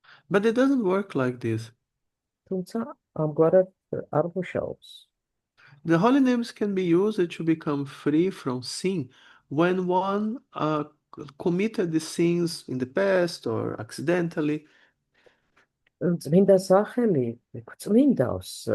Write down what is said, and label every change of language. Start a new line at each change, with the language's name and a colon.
English: But it doesn't work like this.
Georgian: თუმცა ამგვარად არ მუშაობს.
English: The holy names can be used to become free from sin when one committed the sins in the past or accidentally.
Georgian: წმინდა სახელი გვწმინდავს